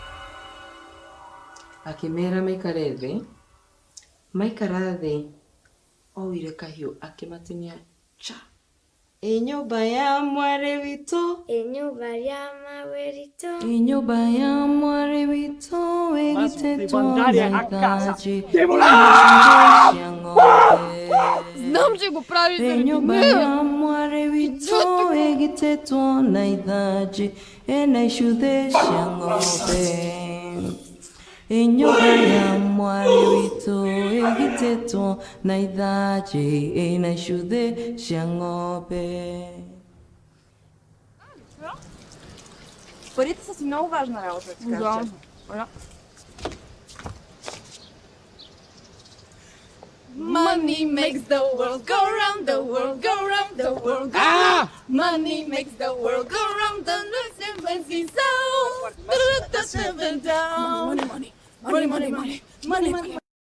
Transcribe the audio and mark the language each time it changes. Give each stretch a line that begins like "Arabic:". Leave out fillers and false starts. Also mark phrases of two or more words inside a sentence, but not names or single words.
Kikuyu: Akimera maikarethĩ, maikara thĩ, oire kahiũ akĩmatinia cha. Ĩ nyũmba ya mwarĩ witũ, ĩ nyũmba ya mawe ritũ, ĩ nyũmba ya mwarĩ witũ, ĩgitĩtwo na thaji cia ng'ombe.
Bulgarian: Знам, че го прави
Kikuyu: Ĩ
Bulgarian: заради
Kikuyu: nyũmba
Bulgarian: нея.
Kikuyu: ya mwarĩ witũ, ĩgitĩtwo na ithanjĩ, ĩna icũthĩ cia ng'ombe. Ĩ nyũmba ya mwarĩ witũ, ĩgitĩtwo na ithanjĩ, ĩna icũthĩ cia ng'ombe.
Bulgarian: Парите са си много важна работа, така да.
English: Money makes the world go round, the world go round, the world go round. Money makes the world go round, the fancy sound. Money.